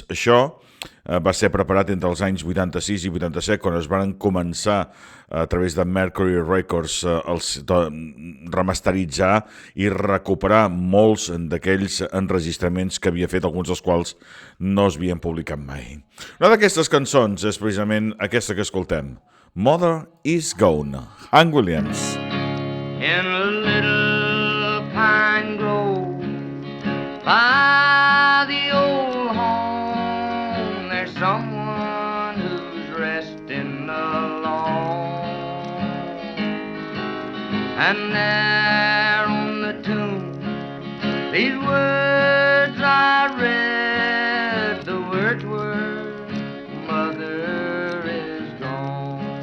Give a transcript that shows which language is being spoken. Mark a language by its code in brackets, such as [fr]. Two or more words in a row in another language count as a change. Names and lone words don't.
[ca] Això va ser preparat entre els anys 86 i 87, quan es van començar a través de Mercury Records remasteritzar i recuperar molts d'aquells enregistraments que havia fet, alguns dels quals no es havien publicat mai. Una d'aquestes cançons és precisament aquesta que escoltem, Mother is Gone, Hank Williams. [en] In a little pine grove by the old home, there's someone who's resting alone, and there on the tomb these words I read, the words were, Mother is gone.